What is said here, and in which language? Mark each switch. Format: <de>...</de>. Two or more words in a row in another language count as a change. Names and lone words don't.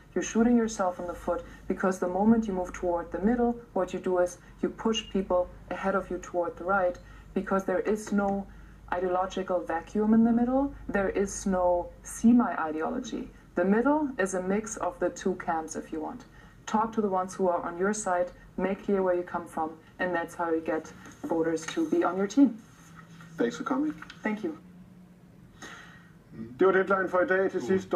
<en>You're shooting yourself in the foot, because the moment you move toward the middle, what you do is you push people ahead of you toward the right, because there is no ideological vacuum in the middle. There is no semi-ideology. The middle is a mix of the two camps, if you want. Talk to the ones who are on your side, make clear where you come from, and that's how you get voters to be on your team. Thanks for coming. Thank you.</en> <da>Det var deadline for i dag til sidst.</da>